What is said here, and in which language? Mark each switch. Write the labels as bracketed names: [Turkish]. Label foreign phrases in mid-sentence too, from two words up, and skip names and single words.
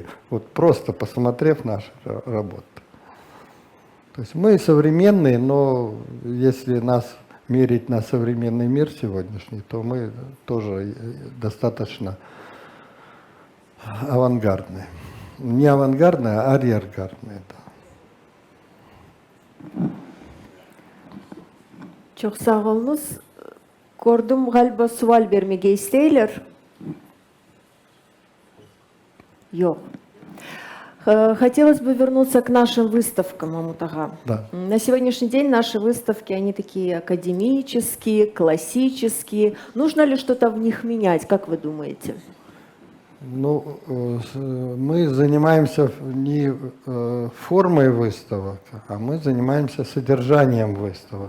[Russian] Вот просто посмотрев наши работы. То есть мы современные, но если нас мерить на современный мир сегодняшний, то мы тоже достаточно авангардные. Не авангардные, а арьергардные, да. [Crimean Tatar] Çok sağ olunuz. Gördüm galiba sual vermeye isteyiler. Yok. [Russian] Хотелось бы вернуться к нашим выставкам, Мамут-ага. Да. На сегодняшний день наши выставки, они такие академические, классические. Нужно ли что-то в них менять, как вы думаете? Ну, мы занимаемся не формой выставок, а мы занимаемся содержанием выставок.